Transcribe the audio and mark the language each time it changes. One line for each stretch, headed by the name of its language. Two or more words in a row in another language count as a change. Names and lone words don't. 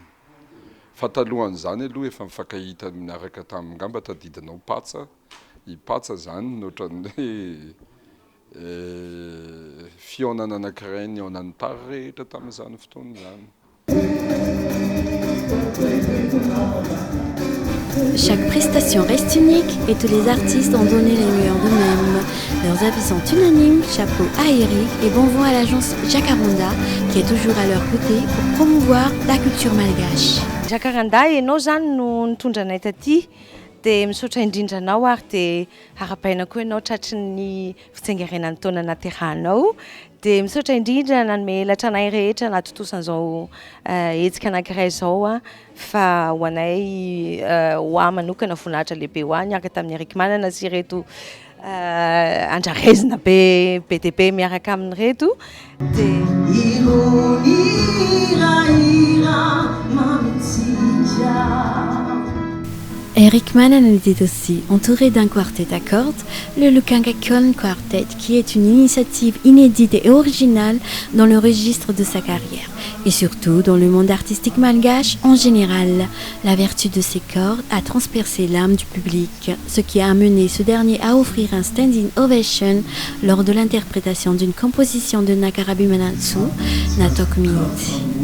Malagasy: Fa talohan'izany aloha efa mifankahita miaraka tamin'ny gamba tadidinao patsa. I patsa zany nohatran'ny fionana anankiray ny aonan'ny tary rehetra tamin'izany fotoana izany.
French: Chaque prestation reste unique et tous les artistes ont donné les meilleurs d'eux-mêmes. Leurs avis sont unanimes, chapeau à Eric et bon vent à l'agence Jacaranda qui est toujours à leur côté pour promouvoir la culture malgache.
Malagasy: Jacaranda enao zany no nitondranay taty dia misaotra indrindra anao ary dia harapaina koa ianao tratry ny fitsengarenan'ny taona naterahana dia misaotra indrindra nanome helatra anay rehetra natotosan'izao hetsika anankiray izao fa ho anay ho ahy manokana voninahitra lehibe ho ahy niaraka tamin'ny Eric Manana sy ireto andrarezina be dia be miaraka amin'ny reto dia
French: Eric Manan était aussi entouré d'un quartet à cordes, le Lukangakonn Quartet, qui est une initiative inédite et originale dans le registre de sa carrière, et surtout dans le monde artistique malgache en général. La vertu de ces cordes a transpercé l'âme du public, ce qui a amené ce dernier à offrir un
English: standing ovation
French: lors de l'interprétation d'une composition de Nakarabi Manatsu, Natok Minti.